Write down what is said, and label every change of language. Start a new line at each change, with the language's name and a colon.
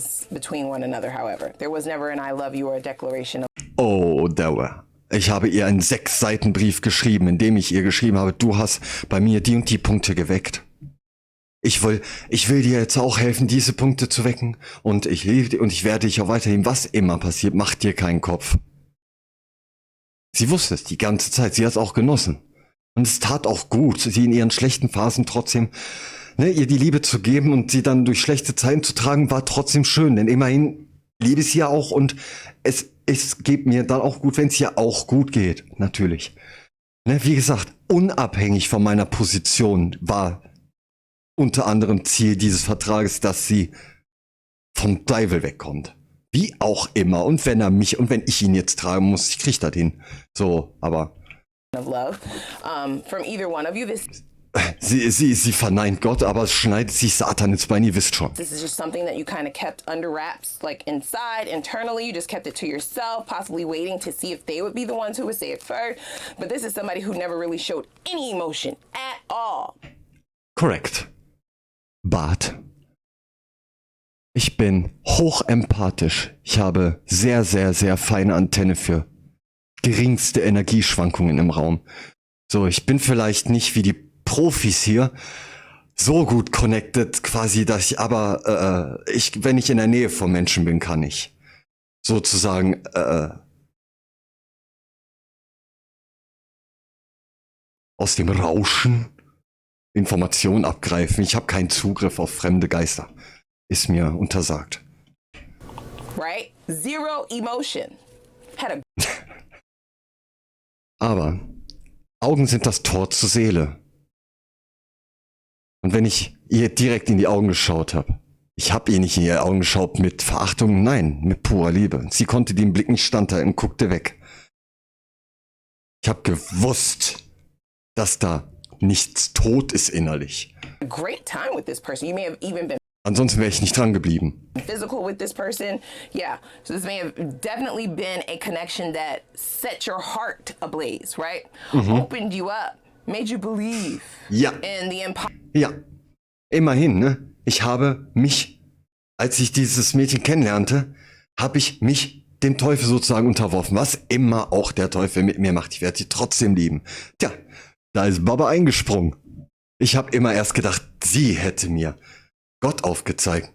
English: Between one another, however. There was never an I love you or a declaration of.
German: Oh, Dauer. Ich habe ihr einen 6-Seiten-Brief geschrieben, in dem ich ihr geschrieben habe, du hast bei mir die und die Punkte geweckt. Ich will dir jetzt auch helfen, diese Punkte zu wecken. Und ich liebe dir und ich werde dich auch weiterhin, was immer passiert, mach dir keinen Kopf. Sie wusste es die ganze Zeit, sie hat es auch genossen. Und es tat auch gut, sie in ihren schlechten Phasen trotzdem, ne, ihr die Liebe zu geben und sie dann durch schlechte Zeiten zu tragen, war trotzdem schön. Denn immerhin liebe ich sie ja auch und es geht mir dann auch gut, wenn es ihr auch gut geht, natürlich. Ne, wie gesagt, unabhängig von meiner Position war unter anderem Ziel dieses Vertrages, dass sie vom Teufel wegkommt. Wie auch immer. Und wenn ich ihn jetzt tragen muss, ich krieg das hin. So, aber.
English: Of love. From either one of you,
German: Sie verneint Gott, aber es schneidet sich Satan ins Bein, ihr wisst schon.
English: This is just something that you kind of kept under wraps, like inside, internally. You just kept it to yourself, possibly waiting to see if they would be the ones who would say it first. But this is somebody who never really showed any emotion at all. Correct.
German: But ich bin hochempathisch. Ich habe sehr, sehr, sehr feine Antenne für geringste Energieschwankungen im Raum. So, ich bin vielleicht nicht wie die Profis hier so gut connected quasi, dass ich aber, wenn ich in der Nähe von Menschen bin, kann ich sozusagen aus dem Rauschen Informationen abgreifen. Ich habe keinen Zugriff auf fremde Geister. Ist mir untersagt.
English: Right? Zero emotion.
German: Aber Augen sind das Tor zur Seele. Und wenn ich ihr direkt in die Augen geschaut habe, ich habe ihr nicht in ihre Augen geschaut mit Verachtung, nein, mit purer Liebe. Sie konnte den Blick nicht standhalten und guckte weg. Ich habe gewusst, dass da nichts tot ist innerlich.
English: A great time with this person. You may have even been
German: Ansonsten wäre ich nicht dran geblieben.
English: physical with this person. Yeah. So this may have definitely been a connection that set your heart ablaze, right? Opened you up, made you believe
German: Ja.
English: in the empire.
German: Ja. Immerhin, ne? Ich habe mich, als ich dieses Mädchen kennenlernte, habe ich mich dem Teufel sozusagen unterworfen. Was immer auch der Teufel mit mir macht. Ich werde sie trotzdem lieben. Tja, da ist Baba eingesprungen. Ich habe immer erst gedacht, sie hätte mir Gott aufgezeigt.